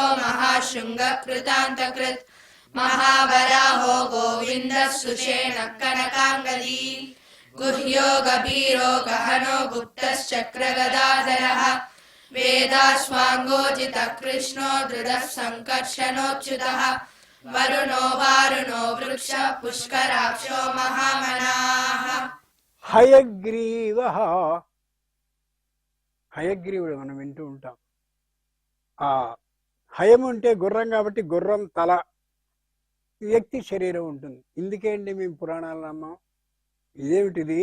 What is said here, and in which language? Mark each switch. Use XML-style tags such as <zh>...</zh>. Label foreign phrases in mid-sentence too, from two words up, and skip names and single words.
<sa>महाशृङ्गः कृतान्तकृत् महावराहो गोविन्दः सुषेणः कनकाङ्गदी गुह्यो गभीरो गहनो गुप्तश्चक्रगदाधरः वेदाश्वाङ्गोजितः कृष्णो दृढः सङ्कर्षणोच्युतः वरुणो वारुणो वृक्ष पुष्कराक्षो महामनाः</sa> <te>హయగ్రీవ. హయగ్రీవుడు మనం వింటూ ఉంటాం. ఆ హయం అంటే గుర్రం కాబట్టి గుర్రం తల, వ్యక్తి శరీరం ఉంటుంది. ఇందుకేంటి మేము పురాణాలు నమ్మాం. ఇదేమిటిది?</te>